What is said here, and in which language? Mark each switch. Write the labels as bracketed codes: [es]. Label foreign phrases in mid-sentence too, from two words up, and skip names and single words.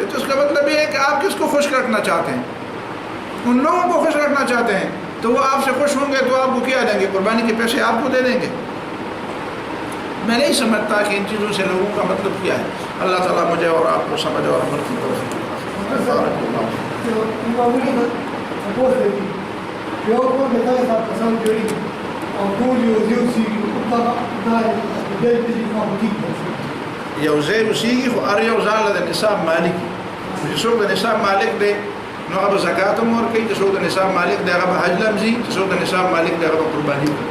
[ur] تو اس کا مطلب یہ ہے کہ آپ کس کو خوش رکھنا چاہتے ہیں؟ ان لوگوں کو خوش رکھنا چاہتے ہیں تو وہ آپ سے خوش ہوں گے تو آپ کو کیا دیں گے؟ قربانی کے پیسے آپ کو دے دیں گے. میں نہیں سمجھتا کہ ان چیزوں سے لوگوں کا مطلب کیا ہے. اللہ تعالیٰ مجھے اور آپ کو سمجھ اور عمل کی توفیق. [ps] یو ځای اوسېږي خو هر یو ځای د نصاب مالک وي. چې څوک د نصاب مالک دی نو هغه به زکات هم ورکوي، چې څوک د نصاب مالک دی هغه به حج له هم ځي، چې څوک د نصاب مالک دی هغه به قرباني کوي.